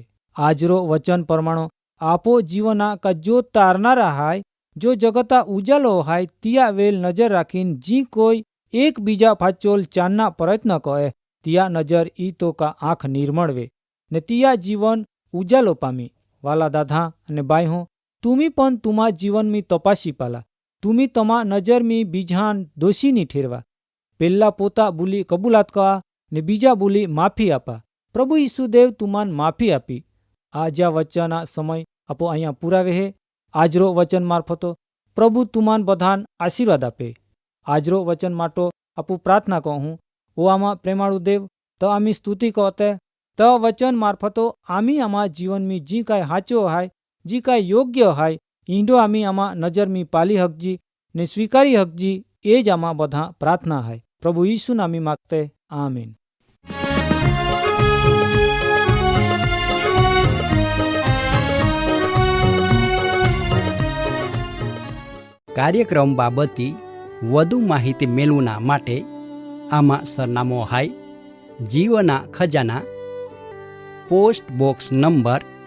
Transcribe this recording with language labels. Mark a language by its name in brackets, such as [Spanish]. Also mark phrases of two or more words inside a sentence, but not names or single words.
[Bhili] आजरो वचन प्रमाणो आपो जीवना का जो तारनारा हाय जो जगता उजालो हाय तिया वेल नजर राखीन जी कोई एक बीजा फाचोल चानना प्रयत्न कहे तिया नजर ई तो का आँख निर्मळ वे ने तिया जीवन उजालो पामी। वाला दादा ने बाई हो तुमी पण तुमा जीवन में तपासी पाला तुमी तमा नजर में बीजान दोषी नी ठेरवा पेल्ला पोता बोली कबूलात कवा ने बीजा बोली माफी आपा प्रभु यीशुदेव तुमान माफी आपी। आजा वचना समय आपो अहींया पुरावे हे। आजरो वचन मार्फतो प्रभु तुमान बधान आशीर्वाद आपे। आजरो वचन माटो आपू प्रार्थना कहूँ ओ आमा प्रेमाळू देव तो आमी स्तुति कहते तो वचन मार्फतो आमी आमा जीवन में जी काय हाचो हाय जी काय योग्य हाय ईंडो आमी आमा नजर में पाली हकजी ने स्वीकारी हकजी एज आमा बधा प्रार्थना है प्रभु यीशु नामी मागते आमीन। [Gujarati] કાર્યક્રમ બાબતે વધુ માહિતી મેળવવા માટે આમાં સરનામું હાય જીવના ખજાના [English] post box number